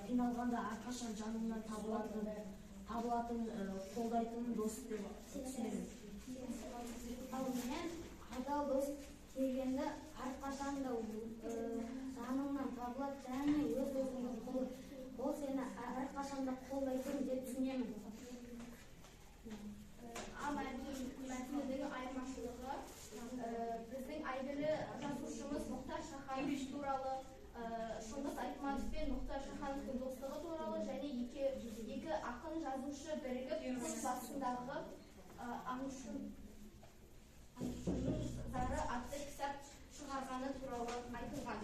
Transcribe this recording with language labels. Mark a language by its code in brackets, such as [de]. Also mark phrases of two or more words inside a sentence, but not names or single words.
[ky] алганда ар качан жанымдан табылатын колдайтын дос деп түсүнөм. Ал менен адал дос келгенде ар качан да жаныңдан табылат жана өз өзүңдүн колу ол сени ар качан да колдойт деп түсүнөм. [kk] Мәтіндегі айырмашылығы біздің әйгілі жазушымыз Мұхтар Шаханов туралы, Шыңғыс Айтматовпен Мұхтар Шахановтың достығы туралы және екі ақын жазушы бірігіп көш басындағы аңшының зары атты кітап шығарғаны туралы айтылған.